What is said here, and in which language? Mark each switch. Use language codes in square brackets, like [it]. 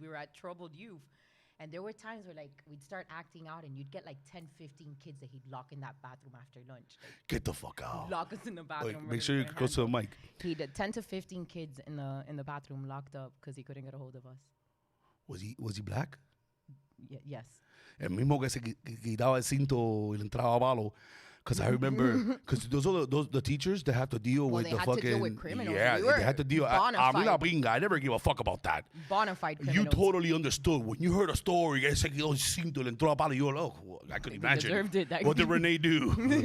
[en] We were at troubled youth. And there were times where, like, we'd start acting out, and you'd get, like, 10, 15 kids that he'd lock in that bathroom after lunch. Like, get the fuck out. Lock us in the bathroom. Like, make sure you're close to the mic. He'd 10 to 15 kids in the bathroom locked up because he couldn't get a hold of us. Was he black? Yes. [es] El mismo que se quitaba el cinto y le entraba a palo. [en] Because I remember, because those are the teachers that have to deal with the fucking. They had to deal with criminals. Yeah, they had to deal. I never give a fuck about that. Bonafide criminals. You totally understood. When you heard a story, [es] se quitó el cinto y le entró a palo, [en] you were like, oh, I could imagine. Deserved it. What did Renee do?